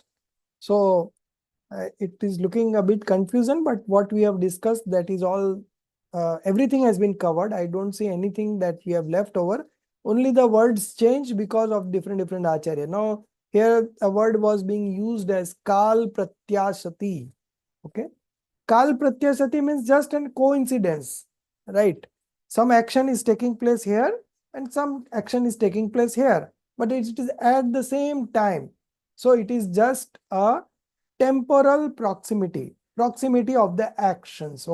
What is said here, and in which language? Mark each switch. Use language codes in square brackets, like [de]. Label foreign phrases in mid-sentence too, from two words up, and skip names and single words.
[en] So, it is looking a bit confusion, but what we have discussed, that is all, everything has been covered. I don't see anything that we have left over. Only the words change because of different acharya. Now, here a word was being used as [sa] kal pratyashati. [en] Okay. [sa] Kal pratyashati [en] means just a coincidence, right? Some action is taking place here and some action is taking place here, but it is at the same time. So it is just a temporal proximity of the actions.